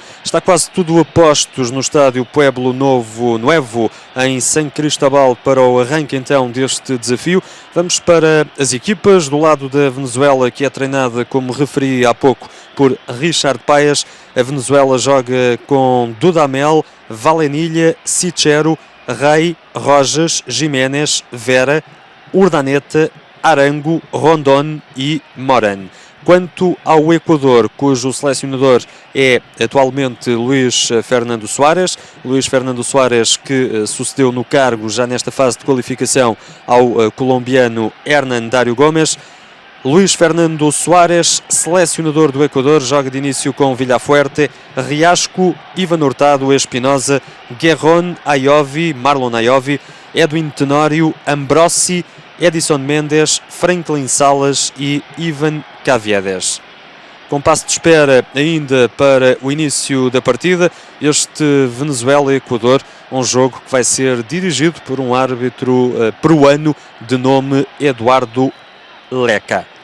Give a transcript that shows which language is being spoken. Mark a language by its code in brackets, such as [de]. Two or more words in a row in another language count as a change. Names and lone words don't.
[pt] Está quase tudo a postos no estádio Pueblo Nuevo em San Cristóbal para o arranque então deste desafio. Vamos para as equipas. Do lado da Venezuela, que é treinada, como referi há pouco, por Richard Páez, a Venezuela joga com Dudamel, Valenilha, Sichero, Rey, Rojas, Jiménez, Vera, Urdaneta, Arango, Rondon e Moran. Quanto ao Equador, cujo selecionador é atualmente Luís Fernando Soares, que sucedeu no cargo já nesta fase de qualificação ao colombiano Hernán Dario Gómez. Luís Fernando Soares, selecionador do Equador, joga de início com Villafuerte, Riasco, Ivan Hurtado, Espinosa, Guerrón, Ayovi, Marlon Ayovi, Edwin Tenório, Ambrosi, Edison Mendes, Franklin Salas e Ivan Caviedes. Com passo de espera ainda para o início da partida, este Venezuela-Equador um jogo que vai ser dirigido por um árbitro peruano de nome Eduardo Leca.